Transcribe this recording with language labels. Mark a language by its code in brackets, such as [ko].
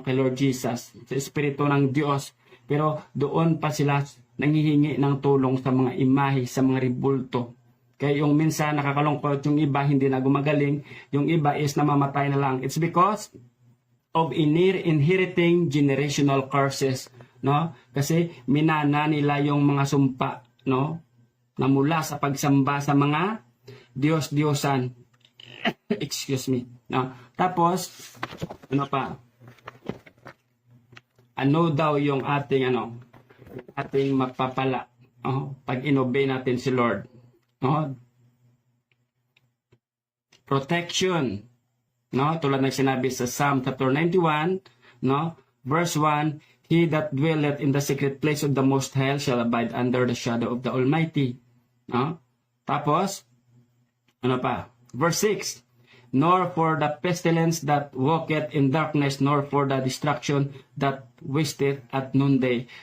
[tl] Kay Lord Jesus, sa Espiritu ng Diyos. Pero doon pa sila nanghihingi ng tulong sa mga imahe, sa mga ribulto. Kaya yung minsan nakakalungkot, yung iba hindi na gumagaling, yung iba is namamatay na lang. [en] It's because of inheriting generational curses, no? [tl] Kasi minana nila yung mga sumpa, no? Na mula sa pagsamba sa mga Diyos-Diyosan. [en] Excuse me. [tl] No? Tapos, pa? Ano daw yung ating magpapala pag inobey natin si Lord, protection, no? Tulad ng sinabi sa Psalm chapter 91, no? [en] Verse 1, he that dwelleth in the secret place of the Most High shall abide under the shadow of the Almighty, no? [tl] Tapos pa? [en] Verse 6, nor for the pestilence that walketh in darkness, nor for the destruction that wasteth at noonday.